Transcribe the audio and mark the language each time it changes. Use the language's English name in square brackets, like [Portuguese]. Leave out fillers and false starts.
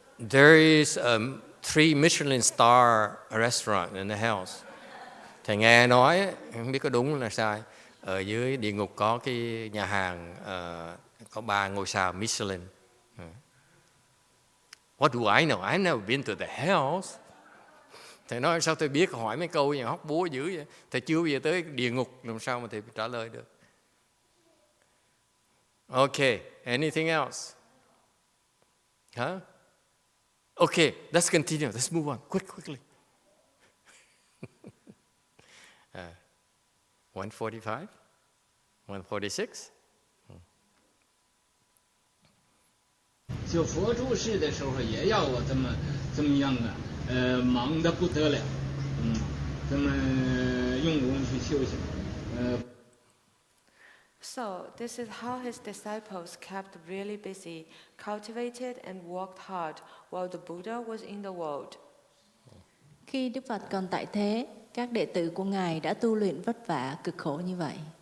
[English] There is 3 Michelin star restaurant in the hells. [Vietnamese] Thầy nghe nói, không biết có đúng là sai, ở dưới địa ngục có cái nhà hàng có 3 ngôi sao Michelin. [English] What do I know? I've never been to the hells. [Vietnamese] Thầy nói sao tôi biết, hỏi mấy câu như hóc búa dữ vậy. Thầy chưa bao giờ tới địa ngục, làm sao mà thầy trả lời được. [English] Okay, anything else? Huh? Okay, let's continue. Let's move on quickly. 145? 146? [Chinese] 就佛住世的时候也要我这么样啊。忙得不得了，这么用功去修行， [English] So, this is how his disciples kept really busy, cultivated and worked hard while the Buddha was in the world. [Vietnamese] Khi Đức Phật còn tại thế, các đệ tử của Ngài đã tu luyện vất vả, cực khổ như vậy.